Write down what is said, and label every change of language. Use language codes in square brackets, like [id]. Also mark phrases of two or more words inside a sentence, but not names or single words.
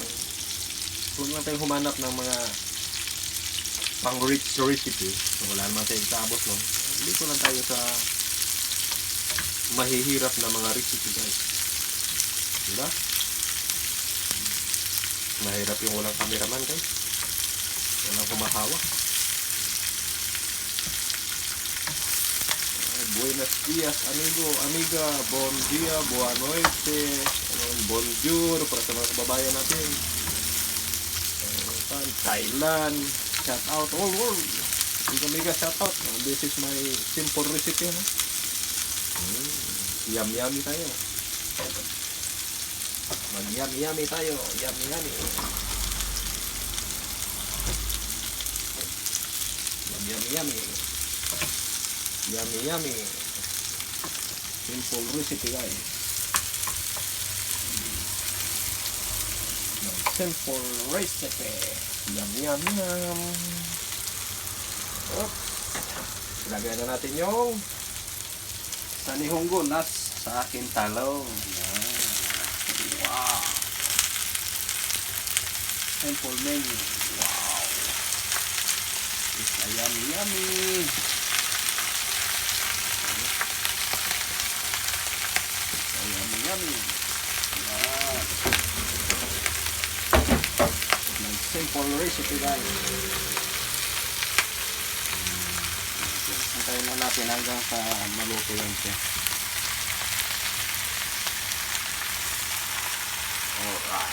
[tl] Huwag lang tayong humanap ng mga pang-rich recipe. Wala naman tayo itabos, no? Dito lang tayo sa mahihirap na mga recipe, guys. Diba? Mahirap yung walang cameraman, guys. Walang humahawak. [es] Buenos dias, amigo, amiga. [pt] Bon dia, buona noite. [tl] Bonjour para sa mga kababayan natin. [en] Thailand. Shout out all world. Amiga, shout out. This is my simple recipe. [tl] Yummy tayo. Mag-yummy tayo. Yummy. Mag-yummy. [en] Yummy. Simple recipe, guys. Simple recipe. Yum. Oops. [tl] Lagyan na natin yung sanihonggo nas sa akin talong. Yan. [en] Wow. Simple menu. Wow. It's a yummy. Yummy. Yan. Simple recipe, guys. [tl] Antayin na natin hanggang sa maluto yan siya. [en] Alright.